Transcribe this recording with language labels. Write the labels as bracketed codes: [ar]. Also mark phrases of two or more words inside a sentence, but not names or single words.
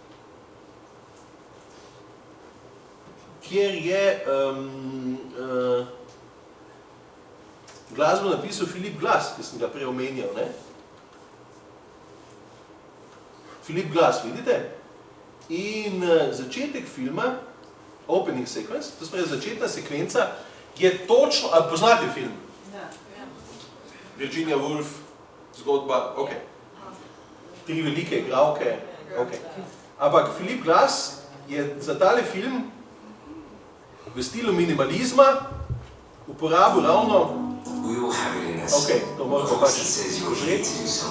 [sl] Kjer je glasbo napisal Philip Glass, ki sem ga prej omenjal, ne? Philip Glass, vidite? In začetek filma, [en] opening sequence, [sl] to je začetna sekvenca, je točno, ali poznate film? Virginia Woolf, zgodba, ok. 3 velike igralke, ok. Ampak Philip Glass je za tale film v stilu minimalizma uporabil ravno, ok, to moramo pač požreti.